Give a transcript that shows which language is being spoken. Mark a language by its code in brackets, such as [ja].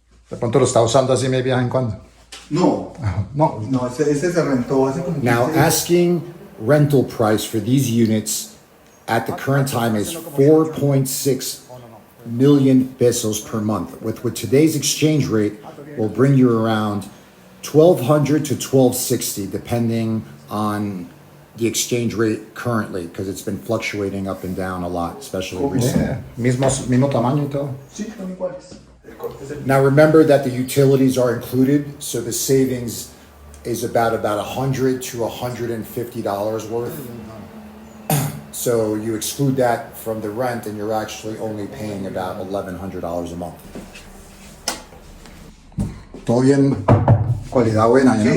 [es] De pronto lo está usando así de vez en cuando. No. No. No, ese se rentó hace como 15 [en] Now, [es] días. [en] asking rental price for these units at the current time is 4.6 million pesos per month. With today's exchange rate, will bring you around 1,200 to 1,260, depending on the exchange rate currently, because it's been fluctuating up and down a lot, especially recently. Yeah. [es] Mismo tamaño y todo. Sí, son iguales. El corte es el [en] Now remember that the utilities are included, so the savings is about $100 to $150 worth. So you exclude that from the rent, and you're actually only paying about $1,100 a month. [es] Todo bien, calidad buena, [en] you know?